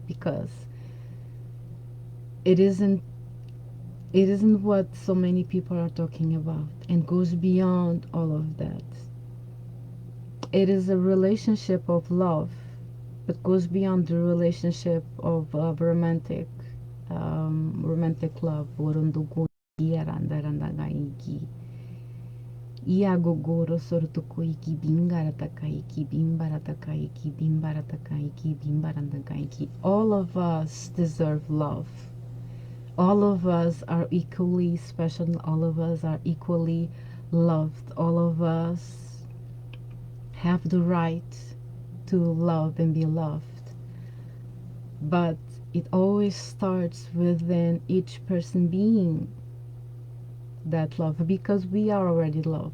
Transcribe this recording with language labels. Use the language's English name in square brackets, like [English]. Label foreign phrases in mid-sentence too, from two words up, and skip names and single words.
[English] Because it isn't what so many people are talking about, and goes beyond all of that. It is a relationship of love, but goes beyond the relationship of romantic love. Iagogoro sortukoiki bimbaratakaiki bimbaratakaiki bimbaratakaiki bimbaratakaiki. All of us deserve love. All of us are equally special. All of us are equally loved. All of us have the right to love and be loved. But it always starts within each person being that love, because we are already love.